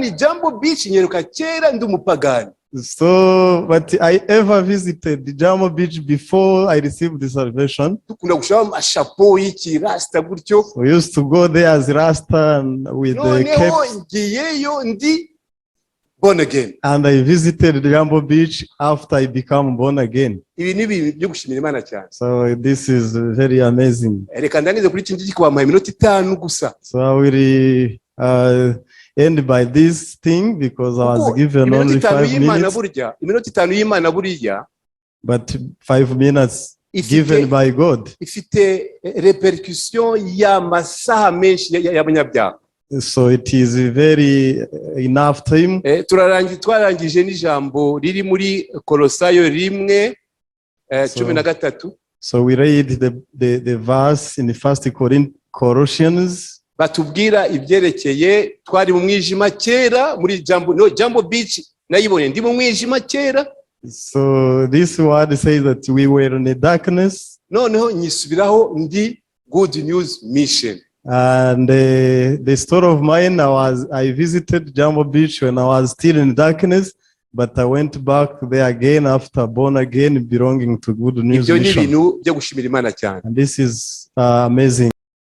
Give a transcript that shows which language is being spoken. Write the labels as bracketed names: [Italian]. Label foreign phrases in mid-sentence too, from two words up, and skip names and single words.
[English] So, but I ever visited the Jumbo Beach before I received the salvation. We used to go there as Rasta and with the cape. born again. And I visited Jambo Beach after I became born again. [Kinyarwanda] Ibi ni ibintu byo gushimira Imana cyane. [English] So this is very amazing. [Kinyarwanda] Reka ndanize kuri iki ngiki kubampaye iminota 5 gusa. [English] So I will end by this thing because I was given only 5 minutes. [Kinyarwanda] Iminota 5 y'Imana buriya. [English] But 5 minutes given by God. [Kinyarwanda] Ifite repercussion y'amasaha menshi y'abanyabyaha. [English] So it is very enough time. [Kinyarwanda] Twarangije n'ijambo riri muri Kolosayo 1:13. [English] So we read the verse in the first Colossians. [Kinyarwanda] Batubwira ibyerekeye twari mu mwijima kera muri Jambo Beach nayibonye ndi mu mwijima kera. [English] So this word says that we were in the darkness. [Kinyarwanda] Noneho nyisubiraho ndi Good News Mission. [English] And the story of mine, I visited Jambo Beach when I was still in darkness, but I went back there again after born again, belonging to Good News Mission. And this is amazing.